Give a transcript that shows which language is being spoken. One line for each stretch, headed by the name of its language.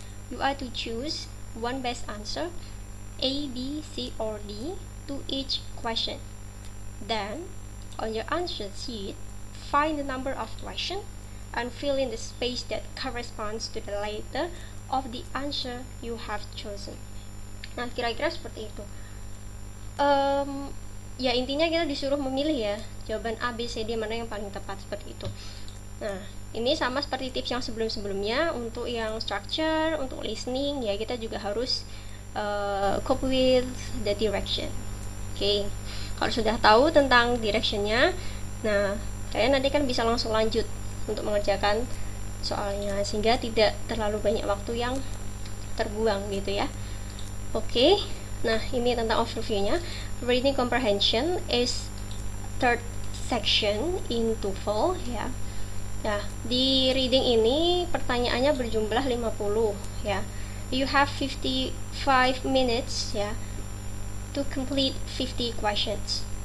English: You are to choose one best answer, A, B, C, or D, to each question. Then, on your answer sheet, find the number of questions and fill in the space that corresponds to the letter of the answer you have chosen.
Indonesian: Nah, kira-kira seperti itu. Ya intinya kita disuruh memilih ya jawaban A, B, C, D mana yang paling tepat, seperti itu. Nah, ini sama seperti tips yang sebelum-sebelumnya. Untuk yang structure, untuk listening ya kita juga harus
English: cope with the direction.
Indonesian: Oke. Kalau sudah tahu tentang directionnya, nah kalian nanti kan bisa langsung lanjut untuk mengerjakan soalnya, sehingga tidak terlalu banyak waktu yang terbuang gitu ya. Oke. Nah, ini tentang overview-nya.
English: Reading comprehension is third section in TOEFL ya.
Indonesian: Nah, di reading ini pertanyaannya berjumlah 50 ya.
English: You have 55 minutes ya to complete 50 questions.